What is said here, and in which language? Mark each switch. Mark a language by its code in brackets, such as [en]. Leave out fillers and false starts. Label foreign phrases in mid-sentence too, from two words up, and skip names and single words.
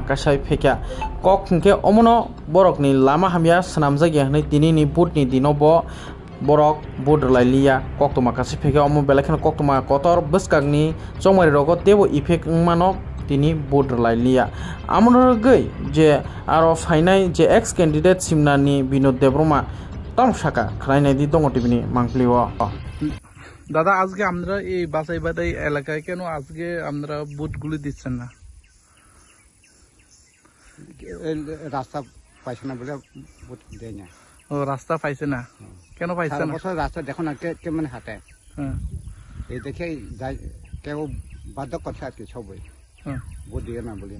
[kok] kasai phekya kok hingke omono borok ni lama hamya sanamjagya nei tini ni boot ni dinobo borok boot lailiya koktoma kasai phekya omo belakhan koktoma kotor buskagni chongmari rogo tebo effect mano tini boot lailiya amon gai je aro fainai je [en] ex candidate [kok] Simna ni Binod Debroma tam shaka khlainai di dongo tibini mangpliwa [bn] দাদা আজকে আমরা এই বাসাইবাড়ি এলাকায় কেন আজকে আমরা বুথগুলি দিচ্ছেন না রাস্তা পাইছে না বলে বুথ দেয় না ও রাস্তা পাইছে না কেন পাইছে না বছর রাস্তা দেখো না কেমন হাঁটে এই দেখে কেউ বাধ্য করছে আর কি সবাই বুথ দিয়ে না বলে